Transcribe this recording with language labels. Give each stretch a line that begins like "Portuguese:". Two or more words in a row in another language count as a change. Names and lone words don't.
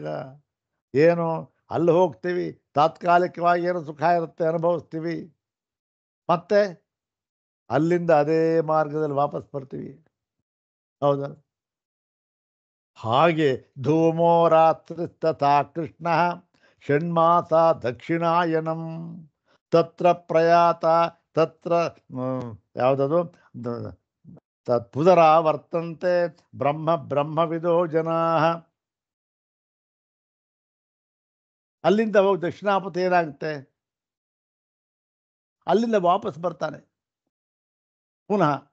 Kannada: ಏನು? ಅಲ್ಲಿ ಹೋಗ್ತೀವಿ, ತಾತ್ಕಾಲಿಕವಾಗಿ ಏನೋ ಸುಖ ಇರುತ್ತೆ, ಅನುಭವಿಸ್ತೀವಿ, ಮತ್ತೆ ಅಲ್ಲಿಂದ ಅದೇ ಮಾರ್ಗದಲ್ಲಿ ವಾಪಸ್ ಬರ್ತೀವಿ. ಹೌದಾ? ಹಾಗೆ
Sanskrit: ಧೂಮೋ ರಾತ್ರಿ ತಥಾ ಕೃಷ್ಣ ಷಣ್ಮಾಸ ದಕ್ಷಿಣಾಯನಂ ತತ್ರ ಪ್ರಯಾತ ತತ್ರ ಯಾವುದದು ಪುನರಾವರ್ತಂತೆ ಬ್ರಹ್ಮವಿದೋ ಜನಾ.
Kannada: ಅಲ್ಲಿಂದ ಹೋಗಿ ದಕ್ಷಿಣಾಪಥ ಏನಾಗುತ್ತೆ? ಅಲ್ಲಿಂದ ವಾಪಸ್ ಬರ್ತಾನೆ ಪುನಃ.